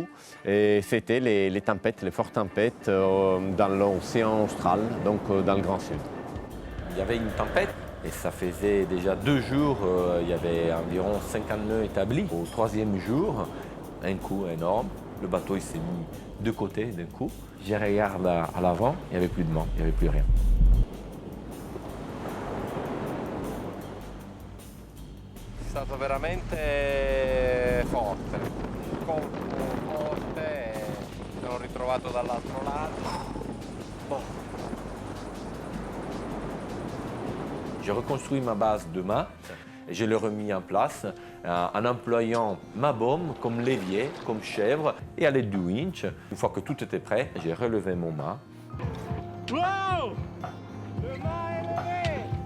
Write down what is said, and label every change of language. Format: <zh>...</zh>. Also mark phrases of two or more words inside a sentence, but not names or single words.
<fr>Et c'était les tempêtes, les fortes tempêtes dans l'océan austral, donc dans le Grand Sud. Il y avait une tempête et ça faisait déjà 2 jours, il y avait environ 50 nœuds établis. Au 3e jour, un coup énorme, le bateau il s'est mis de côté d'un coup. Je regarde à l'avant, il n'y avait plus de vent, il n'y avait plus rien.</fr> <it>È stato veramente forte, un colpo forte e mi sono ritrovato dall'altro lato.</it> <fr>J'ai reconstruit ma base de mât et je l'ai remis en place en employant ma baume comme levier, comme chèvre et à l'aide du winch. Une fois que tout était prêt, j'ai relevé mon mât. Wow! Le mât est levé!</fr>